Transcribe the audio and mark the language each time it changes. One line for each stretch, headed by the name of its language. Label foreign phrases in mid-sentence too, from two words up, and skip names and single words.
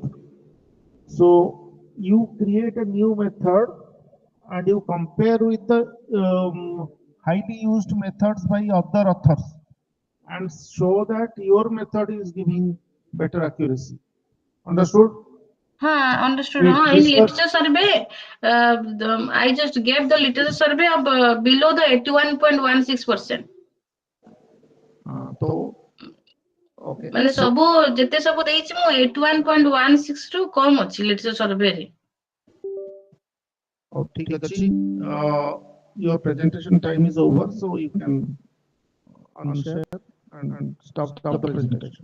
English: So you create a new method and you compare with the highly used methods by other authors and show that your method is giving better accuracy. Understood? Understood. In literature survey, I just gave the literature survey of below the 81.16%. So, okay.
Odia: ମାନେ ସବୁ ଯେତେ ସବୁ ଦେଇଛି ମୁଁ 81.16 ରୁ କମ ଅଛି
English: literature survey
Odia: ରେ. Oh, ठीक ଅଛି.
English: Your presentation time is over, so you can unshare and stop the presentation.